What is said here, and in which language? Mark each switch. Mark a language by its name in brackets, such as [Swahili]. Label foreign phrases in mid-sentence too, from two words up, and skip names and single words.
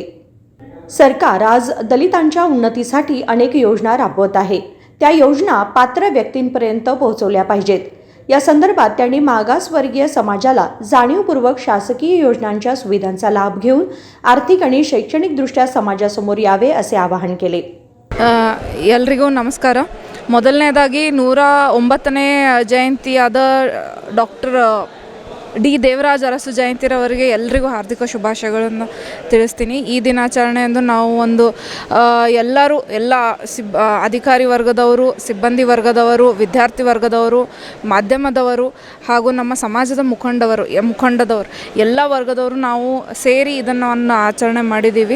[Marathi] सरकार आज दलितांच्या उन्नतीसाठी अनेक योजना राबवत आहे. त्या योजना पात्र व्यक्तींपर्यंत पोहोचवल्या पाहिजेत. या संदर्भात त्यांनी मागासवर्गीय समाजाला जाणीवपूर्वक शासकीय योजनांच्या सुविधांचा लाभ घेऊन आर्थिक आणि शैक्षणिकदृष्ट्या समाजासमोर यावे असे आवाहन केले. [Kannada] ಎಲ್ರಿಗೂ ನಮಸ್ಕಾರ. ಮೊದಲನೇದಾಗಿ 109ನೇ ಜಯಂತಿಯಾದ ಡಾಕ್ಟರ್ ಡಿ ದೇವರಾಜ ಅರಸು ಜಯಂತಿರವರಿಗೆ ಎಲ್ರಿಗೂ ಹಾರ್ದಿಕ ಶುಭಾಶಯಗಳನ್ನು ತಿಳಿಸ್ತೀನಿ. ಈ ದಿನಾಚರಣೆಯಂದು ನಾವು ಒಂದು ಎಲ್ಲ ಅಧಿಕಾರಿ ವರ್ಗದವರು, ಸಿಬ್ಬಂದಿ ವರ್ಗದವರು, ವಿದ್ಯಾರ್ಥಿ ವರ್ಗದವರು, ಮಾಧ್ಯಮದವರು ಹಾಗೂ ನಮ್ಮ ಸಮಾಜದ ಮುಖಂಡದವರು ಎಲ್ಲ ವರ್ಗದವರು ನಾವು ಸೇರಿ ಇದನ್ನು ಆಚರಣೆ ಮಾಡಿದ್ದೀವಿ.